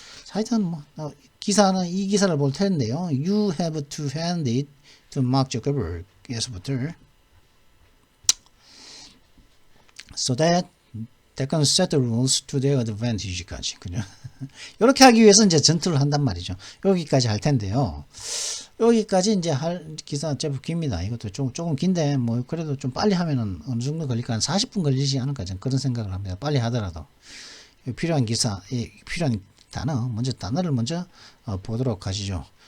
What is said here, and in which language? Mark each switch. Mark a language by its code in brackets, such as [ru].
[ko] 하여튼 뭐 이 기사를 볼 텐데요. [en] You have to hand it to Mark Zuckerberg [ko] 에서부터 [en] so that they can set the rules to their advantage [ko] 까지. 그죠? 이렇게 하기 위해서 이제 전투를 한단 말이죠. 여기까지 할 텐데요. 여기까지 이제 할 기사 제법 깁니다. 이것도 조금 긴데 뭐 그래도 좀 빨리 하면은 어느 정도 걸릴까? 한 40분 걸리지 않을까? 저는 그런 생각을 합니다. 빨리 하더라도 필요한 필요한 단어를 먼저 보도록 하시죠.